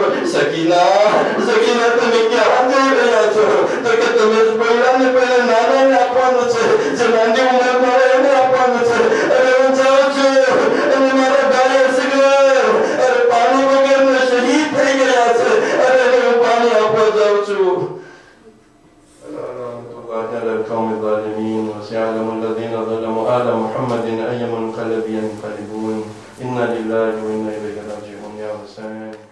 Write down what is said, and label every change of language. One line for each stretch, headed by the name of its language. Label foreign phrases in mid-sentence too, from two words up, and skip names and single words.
Gujarati: સકીના તમે ક્યાં જઈ રહ્યા છો? તો કે તમે પહેલા નાનાને આપવાનું છે, જે નાની ઉંમરમાં એને આપવાનું છે. અરે હું જાઉં છું અને મારા ભાઈ અસગર અરે પાણી વગરના શહીદ થઈ ગયા છે, અરે હું પાણી આપવા જાઉં છું.
Arabic: على القوم الظالمين وسيعلم الذين ظلموا آل محمد أي منقلب ينقلبون إنا لله وإنا إليه راجعون يا حسين.